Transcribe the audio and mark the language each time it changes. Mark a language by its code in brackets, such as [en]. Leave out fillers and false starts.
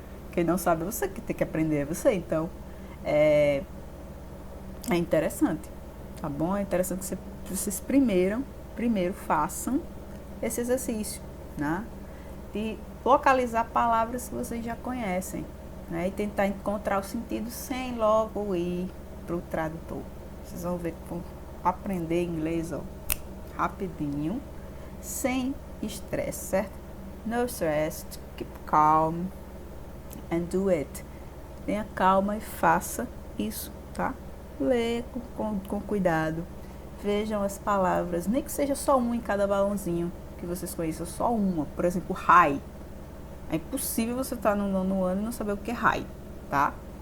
[pt] Quem não sabe é você, que tem que aprender é você. Então, é interessante, tá bom? É interessante que vocês primeiro façam esse exercício, né? De localizar palavras que vocês já conhecem, né? E tentar encontrar o sentido sem logo ir para o tradutor. Vocês vão ver que vão aprender inglês, ó, rapidinho, sem estresse, certo? [en] No stress, keep calm and do it. [pt] Tenha calma e faça isso, tá? Lê com cuidado. Vejam as palavras, nem que seja só um em cada balãozinho que vocês conheçam, só uma. Por exemplo, high. É impossível você estar no nono ano e não saber o que é high, tá?